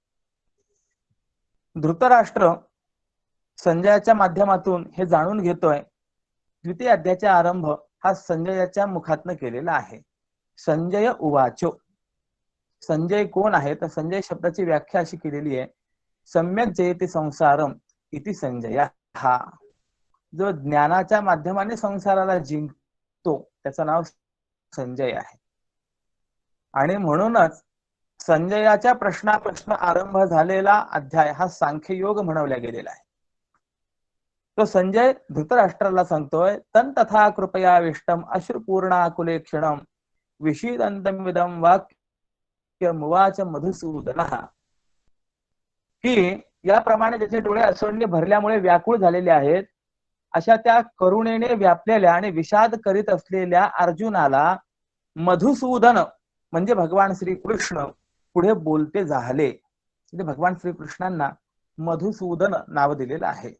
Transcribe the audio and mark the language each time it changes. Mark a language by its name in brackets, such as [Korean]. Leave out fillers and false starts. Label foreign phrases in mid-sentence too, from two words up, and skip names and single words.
[Marathi] धृतराष्ट्र संजयाच्या माध्यमातून हे जाणून घेतोय. द्वितीय अध्यायाचा आरंभ हा संजयाच्या मुखातनं केलेला आहे. [Sanskrit] संजय उवाचो. [Marathi] संजय कोण आहे? तर संजय शब्दाची व्याख्या अशी केलेली आहे, [Sanskrit] सम्यक जयते संसारम इति संजय. [Marathi] हा जो ज्ञानाच्या माध्यमाने संसाराला जिंकतो त्याचं नाव संजय आहे. आणि म्हणूनच संजयाच्या प्रश्न आरंभ झालेला अध्याय हा सांख्ययोग म्हणवला गेलेला आहे. तो संजय धृतराष्ट्राला सांगतोय, [Sanskrit] तथा कृपया विष्टम अश्रुपूर्णाकुले क्षणम विषीदंतमिदं वाक्यमुवाच मधुसूदनः, [Marathi] की याप्रमाणे त्याचे डोळे अश्रूंनी भरल्यामुळे व्याकुळ झालेले आहेत, अशा त्या करुणेने व्यापलेल्या आणि विषाद करीत असलेल्या अर्जुनाला मधुसूदन म्हणजे भगवान श्रीकृष्ण पुढे बोलते झाले. म्हणजे भगवान श्रीकृष्णांना मधुसूदन नाव दिलेलं आहे.